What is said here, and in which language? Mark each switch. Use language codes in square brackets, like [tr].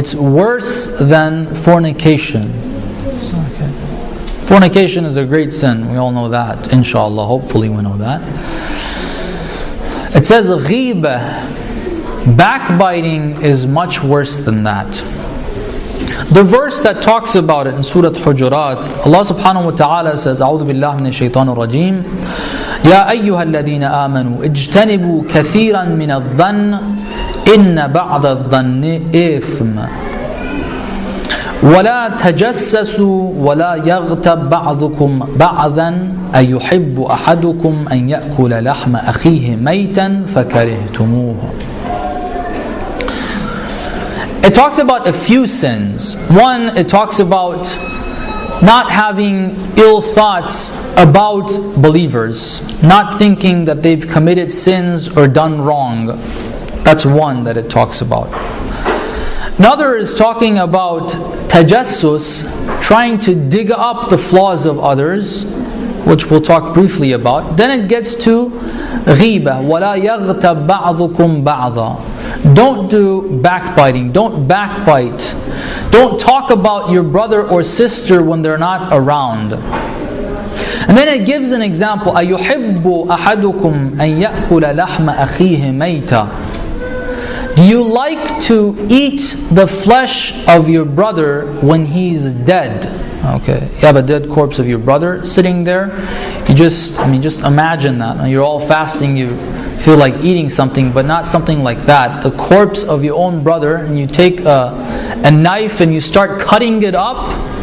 [en] It's worse than fornication. Okay. Fornication is a great sin. We all know that, inshallah. Hopefully we know that. It says ghiba, backbiting is much worse than that. The verse that talks about it in Surah Hujurat, Allah subhanahu wa ta'ala says, [ar] أعوذ بالله من الشيطان الرجيم يا أيها الذين آمنوا اجتنبوا كثيرا من الظن إن بعض الظن إثم ولا تجسسوا ولا يغتب بعضكم بعضا أيحب أحدكم أن يأكل لحم أخيه ميتا فكرهتموه. [en] It talks about a few sins. One, it talks about not having ill thoughts about believers, not thinking that they've committed sins or done wrong. That's one that it talks about. Another is talking about tajassus, trying to dig up the flaws of others, which we'll talk briefly about. Then it gets to ghiba, [ar] وَلَا يَغْتَبْ بَعْضُكُمْ بَعْضًا. [en] Don't do backbiting, don't backbite. Don't talk about your brother or sister when they're not around. And then it gives an example, [ar] أَيُحِبُّ أَحَدُكُمْ أَنْ يَأْكُلَ لَحْمَ أَخِيهِ مَيْتًا. [en] Do you like to eat the flesh of your brother when he's dead? Okay, you have a dead corpse of your brother sitting there. You just imagine that. You're all fasting, you feel like eating something, but not something like that. The corpse of your own brother, and you take a knife and you start cutting it up,